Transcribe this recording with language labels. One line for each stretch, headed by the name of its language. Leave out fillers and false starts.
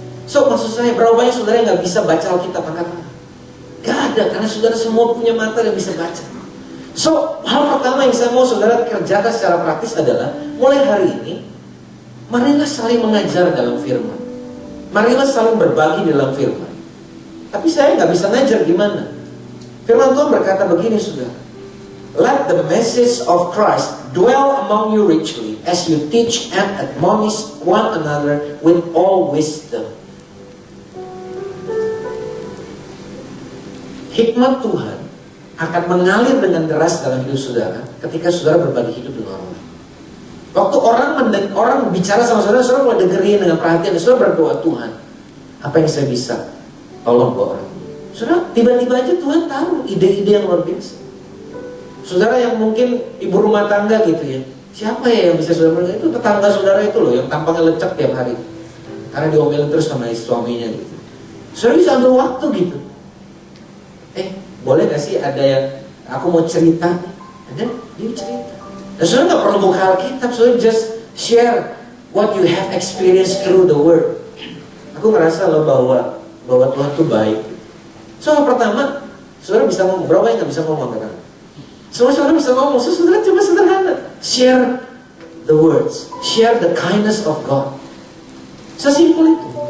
Indonesian: So maksud saya, berapa banyak saudara yang gak bisa baca Alkitab? Angkat tangan. Gak ada, karena saudara semua punya mata yang bisa baca. So hal pertama yang saya mau saudara kerjakan secara praktis adalah, mulai hari ini, marilah saling mengajar dalam firman. Marilah saling berbagi dalam firman. Tapi saya gak bisa ngajar gimana? Firman Tuhan berkata begini saudara,
English: let the message of Christ dwell among you richly as you teach and admonish one another with all wisdom.
Indonesian: Hikmat Tuhan akan mengalir dengan deras dalam hidup saudara ketika saudara berbagi hidup dengan orang. Waktu orang bicara sama saudara, saudara mulai dengerin dengan perhatian, saudara berdoa, Tuhan, apa yang saya bisa tolong buat orang. Saudara, tiba-tiba aja Tuhan taruh ide-ide yang luar biasa. Saudara yang mungkin ibu rumah tangga gitu ya, siapa ya yang bisa saudara berikan? Itu tetangga saudara itu loh, yang tampangnya lecek tiap hari karena diomelin terus sama suaminya gitu. Saudara bisa ambil waktu gitu. Boleh gak sih ada yang, aku mau cerita, dan dia cerita. Dan saudara gak perlu buka Alkitab, saudara
English: just share what you have experienced through the word.
Indonesian: Aku ngerasa loh bahwa Tuhan tuh baik. Soal pertama, saudara bisa ngomong. Berapa yang gak bisa ngomong kan? Semua saudara bisa ngomong. So, saudara cuma sederhana,
English: share the words, share the kindness of God.
Indonesian: Sesimpel itu.